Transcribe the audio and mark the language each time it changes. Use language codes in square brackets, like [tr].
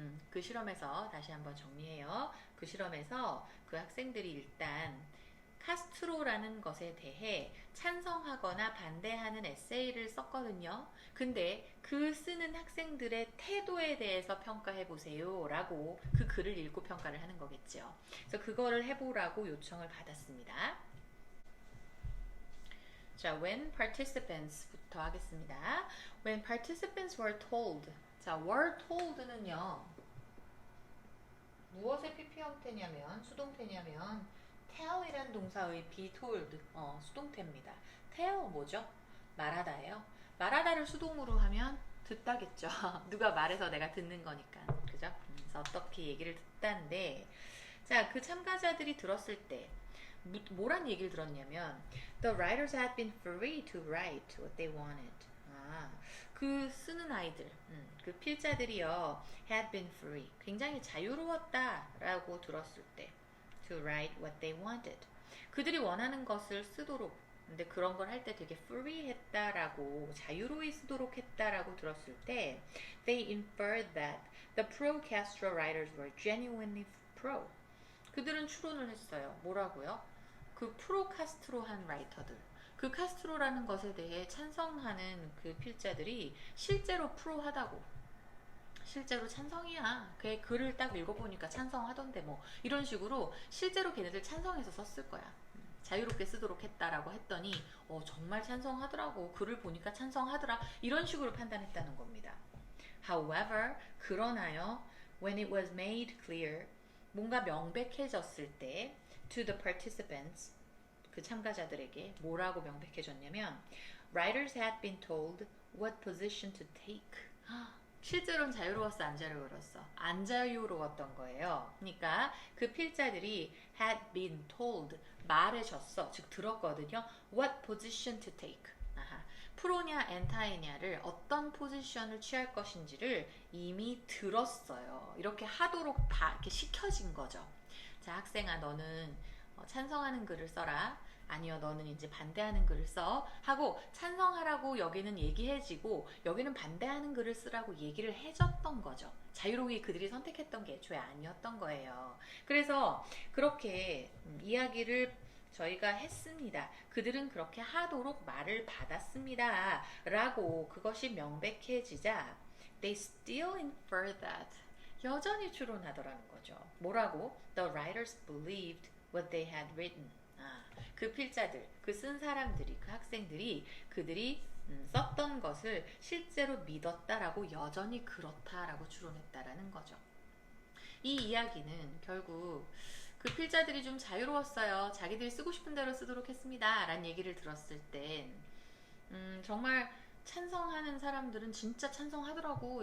[ko] 그 실험에서 다시 한번 정리해요. 그 실험에서 그 학생들이 일단 카스트로라는 것에 대해 찬성하거나 반대하는 에세이를 썼거든요. 근데 그 쓰는 학생들의 태도에 대해서 평가해 보세요 라고 그 글을 읽고 평가를 하는 거겠죠. 그래서 그거를 해보라고 요청을 받았습니다. 자, [en] when participants [ko] 부터 하겠습니다. [en] When participants were told. [ko] 자, were told는요. 무엇의 PP 형태냐면 수동태냐면 tell이란 동사의 be told 수동태입니다. tell 뭐죠? 말하다예요. 말하다를 수동으로 하면 듣다겠죠. 누가 말해서 내가 듣는 거니까. 그죠? 그래서 어떻게 얘기를 듣다인데 자, 그 참가자들이 들었을 때 뭐란 얘기를 들었냐면 [en] The writers had been free to write what they wanted. [ko] 아, 그 쓰는 아이들, 그 필자들이요 [en] had been free. [ko] 굉장히 자유로웠다라고 들었을 때 [en] to write what they wanted. [ko] 그들이 원하는 것을 쓰도록 근데 그런 걸 할 때 되게 free 했다라고 자유로이 쓰도록 했다라고 들었을 때 [en] they inferred that the pro-Castro writers were genuinely pro. [ko] 그들은 추론을 했어요. 뭐라고요? 그 프로-카스트로한 라이터들 그 카스트로라는 것에 대해 찬성하는 그 필자들이 실제로 프로하다고 실제로 찬성이야. 걔 글을 딱 읽어보니까 찬성하던데 뭐 이런 식으로 실제로 걔네들 찬성해서 썼을 거야. 자유롭게 쓰도록 했다라고 했더니 정말 찬성하더라고. 글을 보니까 찬성하더라. 이런 식으로 판단했다는 겁니다. However, 그러나요. [en] When it was made clear, [ko] 뭔가 명백해졌을 때 [en] to the participants, [ko] 그 참가자들에게 뭐라고 명백해졌냐면 [en] writers had been told what position to take. [ko] 실제로는 자유로웠어, 안 자유로웠어? 안 자유로웠던 거예요. 그러니까 그 필자들이 [en] had been told, [ko] 말해줬어, 즉 들었거든요. [en] What position to take. [ko] 프로냐 엔타이냐를 어떤 포지션을 취할 것인지를 이미 들었어요. 이렇게 하도록 이렇게 시켜진 거죠. 자, 학생아, 너는 찬성하는 글을 써라. 아니요, 너는 이제 반대하는 글을 써. 하고 찬성하라고 여기는 얘기해지고 여기는 반대하는 글을 쓰라고 얘기를 해줬던 거죠. 자유롭게 그들이 선택했던 게 애초에 아니었던 거예요. 그래서 그렇게 이야기를 저희가 했습니다. 그들은 그렇게 하도록 말을 받았습니다. 라고 그것이 명백해지자 [en] they still infer that. [ko] 여전히 추론하더라는 거죠. 뭐라고? [en] The writers believed what they had written. [ko] 그 필자들, 그 쓴 사람들이, 그 학생들이 그들이 썼던 것을 실제로 믿었다라고 여전히 그렇다라고 추론했다라는 거죠. 이 이야기는 결국 그 필자들이 좀 자유로웠어요. 자기들이 쓰고 싶은 대로 쓰도록 했습니다. 라는 얘기를 들었을 땐 정말 찬성하는 사람들은 진짜 찬성하더라고.